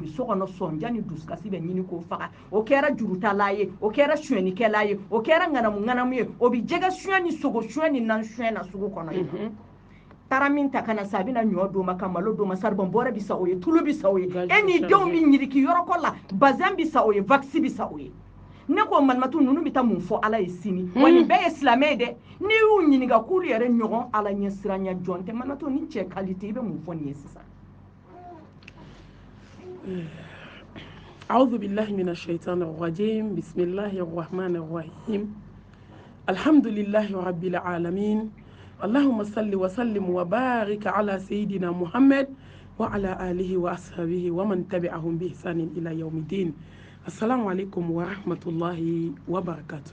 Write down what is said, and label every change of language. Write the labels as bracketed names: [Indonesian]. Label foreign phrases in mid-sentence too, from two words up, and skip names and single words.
[Bambara] bɛ so kɔnɔ sɔnja ni dusukasi bɛ ɲini k'o faga o kɛra jurutala ye o kɛra suyɛnikɛla ye o kɛra ŋanamu ye o bɛ jɛgɛ suyɛn ni sogo suyɛn ni nan suyɛn na sugu kɔnɔ yen nɔ taara min ta ka na sa a bɛna ɲɔ d'o ma ka malo d'o ma saribɔn bɔrɛ bɛ sa o ye tulu bɛ sa o ye e ni denw bɛ ɲiriki yɔrɔkɔ la bazɛn bɛ sa o ye vakisi bɛ sa o ye ne ko malimatu ninnu bɛ taa mun fɔ ala ye sini wa nin bɛɛ ye silamɛ ye dɛ n'i y'u ɲininka k'olu yɛrɛ ɲɔgɔn ala ɲɛ siranya jɔn tɛ malimatu ni cɛ kalite i bɛ mun fɔ nin ye sisan [Arabic] أعوذ بالله من الشيطان الرجيم بسم الله الرحمن الرحيم الحمد لله رب العالمين اللهم صل وسلم وبارك على سيدنا محمد وعلى آله وأصحابه ومن تبعهم بإحسان إلى يوم الدين السلام عليكم ورحمة الله وبركاته.